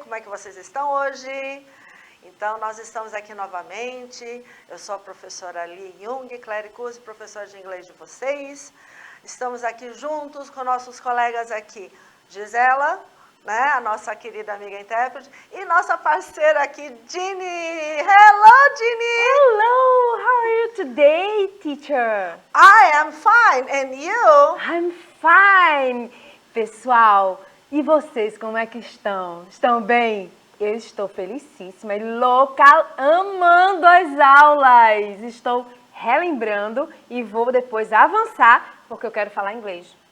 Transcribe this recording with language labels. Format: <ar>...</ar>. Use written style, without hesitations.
<pt>Como é que vocês estão hoje? Então, nós estamos aqui novamente. Eu sou a professora Lee Jung, clérigos e professora de inglês de vocês. Estamos aqui juntos com nossos colegas aqui, Gisela, né, a nossa querida amiga intérprete, e nossa parceira aqui, Ginny.</pt> <en>Hello, Ginny! Hello, how are you today, teacher? I am fine, and you? I'm fine.</en> <pt>Pessoal, e vocês como é que estão? Estão bem? Eu estou felicíssima e louca, amando as aulas. Estou relembrando e vou depois avançar, porque eu quero falar inglês.</pt>